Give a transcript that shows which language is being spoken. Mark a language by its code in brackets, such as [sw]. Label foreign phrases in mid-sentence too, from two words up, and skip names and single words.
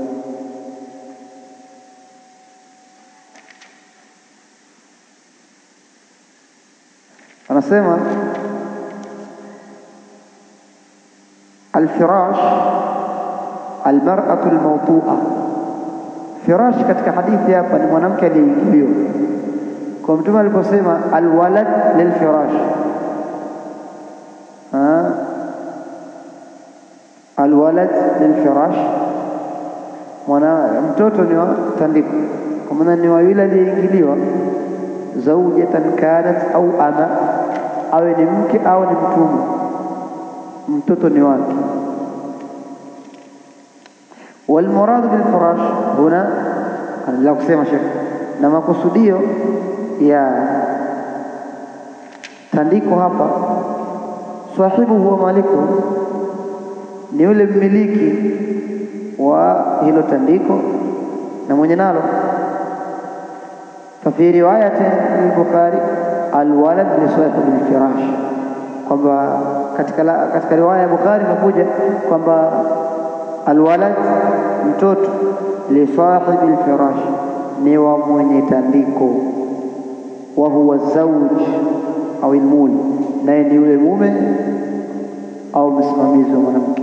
[ar] Anasema الفراش المرأة الموطوءة. [sw] Firash katika hadithi hapa ni mwanamke aliyeingiliwa. Kwa Mtume aliposema [ar] الولد للفراش, الولد للفراش, [sw] mtoto ni wa tandiko, kwa maana ni wa yule aliyeingiliwa, [ar] زوجة كانت أو أمة, [sw] awe ni mke au ni mtumwa, mtoto ni wake. [ar] والمراد بالفراش هنا لو [sw] kusema shekhi, na makusudio ya tandiko hapa, [ar] صاحبه هو مالكه, [sw] ni yule mmiliki wa hilo tandiko na mwenye nalo. [ar] ففي رواية البخاري الولد لصاحب الفراش, [sw] kwamba katika riwaya ya Bukhari imekuja kwamba alwalad mtoto [ar] لصاحب الفراش, [sw] ni wa mwenye tandiko, [ar] وهو زوج أو المولى, [sw] naye ni yule mume au msimamizi wa mwanamke.